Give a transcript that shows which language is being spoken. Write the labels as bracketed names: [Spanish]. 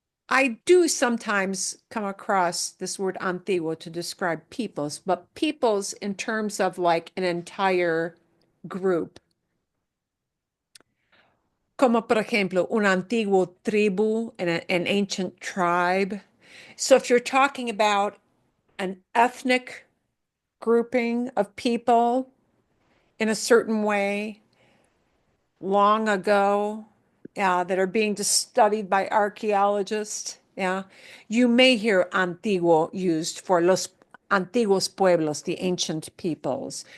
[English] I do sometimes come across this word antiguo to describe peoples, but peoples in terms of like an entire group. [Spanish] Como por ejemplo, un antiguo tribu, [English] an ancient tribe. So if you're talking about an ethnic grouping of people in a certain way long ago, that are being studied by archaeologists, you may hear antiguo used for [Spanish] los antiguos pueblos, [English] the ancient peoples.